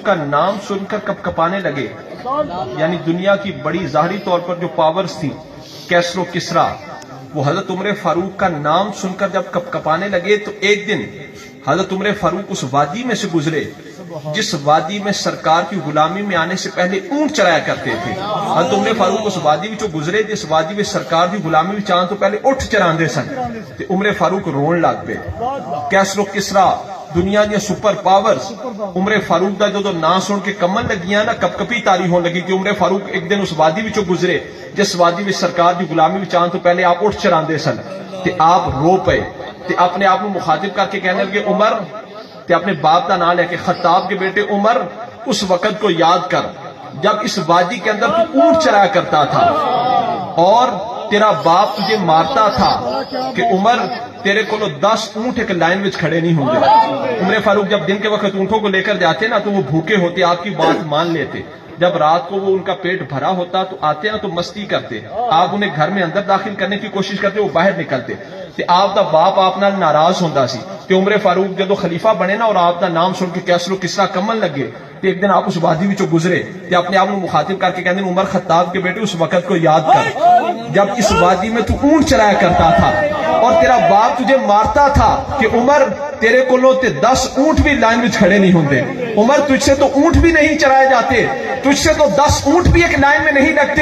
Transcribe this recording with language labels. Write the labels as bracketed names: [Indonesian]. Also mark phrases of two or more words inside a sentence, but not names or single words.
[Urdu] کا نام سن کر کب کپانے لگے، یعنی دنیا کی بڑی ظاہری طور پر جو پاورز تھی کیسر و کسرا، وہ حضرت عمر فاروق کا نام سن کر جب کپ کپانے لگے تو ایک دن حضرت عمر فاروق اس وادی میں سے گزرے جس وادی میں سرکار کی غلامی میں آنے سے پہلے اونٹ چرایا کرتے تھے۔ حضرت عمر فاروق اس وادی میں گزرے جس وادی میں سرکار کی غلامی میں آنے [Punjabi] تو پہلے اٹھ چراندے سن تے عمر فاروق رون لگ پے۔ کیسر و کسرا دنیا دیا سپر پاورز عمر فاروق دا جو نام سن کے کمن لگیاں نا، کپ کپی تاری ہون لگی کہ عمر فاروق ایک [Urdu] دن اس وادی میں گزرے جس وادی میں سرکار کی غلامی میں آنے [Punjabi] تو پہلے آپ اٹھ چراندے سن تے آپ رو پے [Urdu] تے اپنے آپ کو مخاطب کر کے کہنے لگے عمر، تے اپنے باپ کا نام لے کے خطاب کے بیٹے عمر اس وقت کو یاد کر جب اس وادی کے اندر تو اونٹ چرایا کرتا تھا اور تیرا باپ تجھے مارتا تھا کہ عمر تیرے کو 10 اونٹ ایک لائن میں کھڑے نہیں ہوں گے۔ عمر فاروق جب دن کے وقت اونٹوں کو لے کر جاتے نا تو وہ بھوکے ہوتے، آپ کی بات مان لیتے، جب رات کو وہ ان کا پیٹ بھرا ہوتا تو آتے ہیں تو مستی کرتے، آپ انہیں گھر میں اندر داخل کرنے کی کوشش کرتے، وہ باہر نکلتے [Punjabi] تے آپ دا باپ آپ نال ناراض ہوندا سی تے عمر فاروق جدو خلیفہ بنے نا اور آپ دا نام سن کے کیسر و کسرا کمن لگے تے ایک دن آپ اس وادی وچوں گزرے [Urdu] تے اپنے آپ کو مخاطب کر کے کہندے عمر خطاب کے بیٹے اس وقت کو یاد کر جب اس وادی میں تو اونٹ چرایا کرتا تھا اور تیرا باپ تجھے مارتا تھا کہ عمر [Punjabi] تیرے کولوں تے 10 اونٹ بھی لائن میں کھڑے نہیں ہوندے، [Urdu] عمر تجھ سے تو اونٹ بھی نہیں چرائے جاتے، تجھ سے تو 10 اونٹ بھی ایک لائن میں نہیں لگتے۔